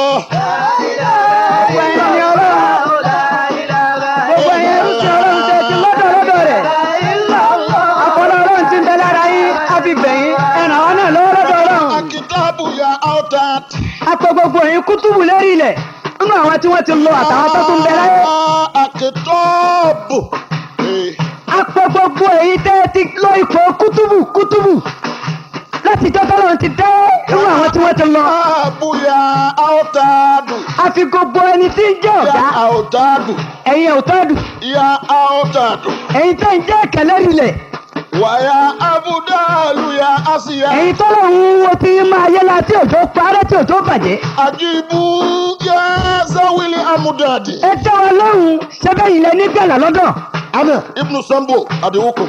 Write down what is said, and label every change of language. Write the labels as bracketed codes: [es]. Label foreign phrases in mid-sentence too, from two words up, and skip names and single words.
[yo] Apẹ gbogbo ẹ̀yin kútùbù lérí ilẹ̀ nínú àwọn tí wọ́n ti lọ àtàwọn tó tún bẹ láyé. Akitọ́ọ̀bù. Apẹ gbogbo ẹ̀yin tẹ́ ti lọ ipò kútùbù láti jọ́tọ́ lọ́run ti dẹ́ nínú àwọn tí wọ́n ti lọ. Àbúyá àwòtádù. A fi gbogbo ẹni tí ń jẹ́ ọ̀gá. Ya àwòtádù. Ẹ̀yin àwòtádù. Ya àwòtádù. Ẹ̀yin tẹ́ ń jẹ́ kẹlẹ́rì ilẹ̀. Wàyà Abudulayi ya Asiya. Ẹ̀yin tó lọ́run wo ti máa yẹ la tí òjò parẹ́ tí òjò bàjẹ́. Àjìbù ya Zawili Amudadi. Ẹ dá wa lọ́run ṣẹ́bẹ̀ yìí lẹ ní gbẹ̀là lọ́dọ̀. [ar] Ana Ibnu Sambo Adéwòkò.